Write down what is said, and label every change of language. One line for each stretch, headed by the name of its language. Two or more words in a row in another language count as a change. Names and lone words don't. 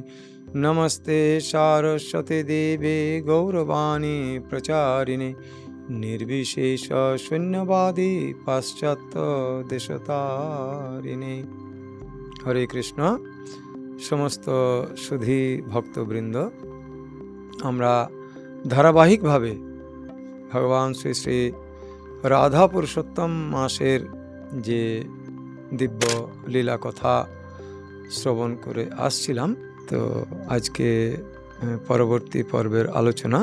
Sanskrit: नमस्ते सारस्वती देवे गौरवाणी प्रचारिणे निर्विशेषशून्यवादी पाश्चात्यदेशतारिणे। हरे कृष्ण। समस्त सुधी भक्तबृंद,
Bangla: আমরা ধারাবাহিকভাবে ভগবান শ্রী শ্রী রাধা পুরুষোত্তম মাসের যে দিব্য লীলা কথা শ্রবণ করে আসছিলাম। তো আজকে পরবর্তী পর্বের আলোচনা।